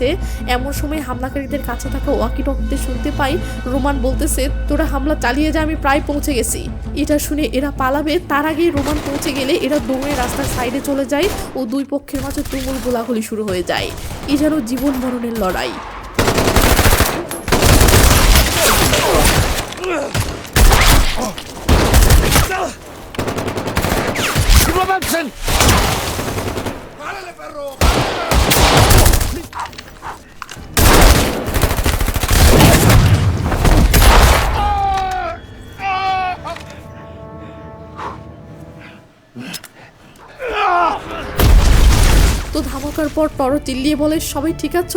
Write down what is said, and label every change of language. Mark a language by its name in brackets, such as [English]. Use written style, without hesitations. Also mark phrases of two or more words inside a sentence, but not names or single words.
[Bangla] এমন সময় হামলাকারীদের কাছে থাকা ওয়াকিটকিতে শুনতে পাই রোমান বলতেছে তোরা হামলা চালিয়ে যা, আমি প্রায় পৌঁছে গেছি। এটা শুনে এরা পালাবে, তার আগেই রোমান পৌঁছে গেলে এরা দৌড়ে রাস্তার সাইডে চলে যায় ও দুই পক্ষের মাঝে তুমুল গোলাগুলি শুরু হয়ে যায়। এ যেন জীবন মরণের লড়াই। [Spanish] Robinson! ¡Párale, perro! [Bangla] তো ধামাকার পর টরো চিল্লিয়ে বলে সবাই ঠিক আছো?